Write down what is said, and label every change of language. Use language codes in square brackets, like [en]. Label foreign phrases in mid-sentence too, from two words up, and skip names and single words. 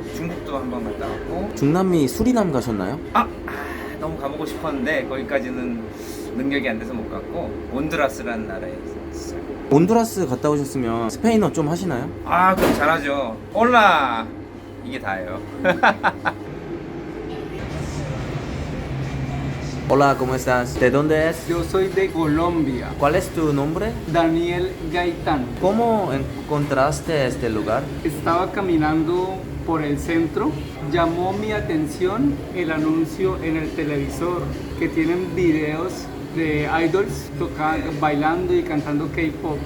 [ko] 중국도 한번 갔다 왔고. 중남미 수리남 가셨나요? 너무 가보고 싶었는데 거기까지는 능력이 안 돼서 못 갔고, 온두라스라는 나라에 있어요. 온두라스 갔다 오셨으면 스페인어 좀 하시나요? 아, 그럼 잘하죠. 올라, 이게 다예요. [es] Hola, ¿cómo estás? ¿De dónde es? Yo soy de Colombia, ¿Cuál es tu nombre? Daniel Gaitán. ¿Cómo encontraste este lugar? Estaba caminando por el centro, llamó mi atención el anuncio en el televisor que tienen videos de idols tocando, bailando y cantando K-pop.